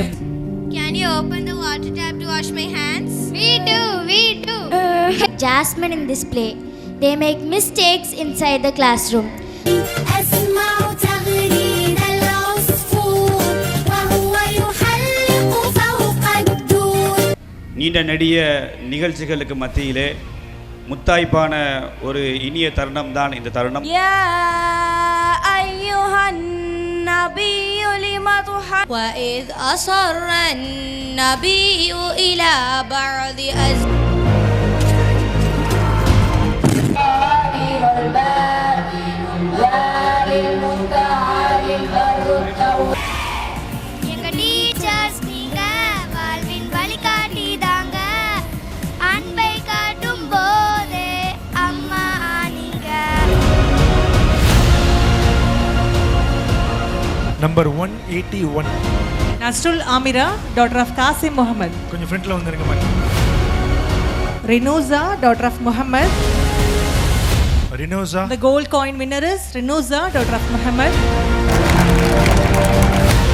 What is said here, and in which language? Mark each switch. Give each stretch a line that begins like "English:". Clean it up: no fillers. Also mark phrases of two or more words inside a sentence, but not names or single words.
English: Can you open the water tap to wash my hands? We do. Jasmine in this play. They make mistakes inside the classroom.
Tamil: நீண்ட நெடிய நிகழ்ச்சிகளுக்கு மத்தியிலே முத்தாய்ப்பான ஒரு இனிய தருணம் தான் இந்த தருணம்.
Arabic: وَإِذْ أَصَرَّ النَّبِيُّ إِلَى بَعْضِ
Tamil: எங்க டீச்சர்ஸ் நீங்க வாழ்வின் வழிகாட்டி தாங்க, அன்பை காட்டும் போது அம்மா நீங்க. நம்பர் 181
English: Nasrul Amira, daughter of Qasim Muhammad.
Tamil: கொஞ்சம் ஃப்ரண்ட்ல வந்துருங்க மேடம்.
English: Renuza, daughter of Muhammad. ரினோசா. The gold coin winner is Renuza, daughter of Muhammad.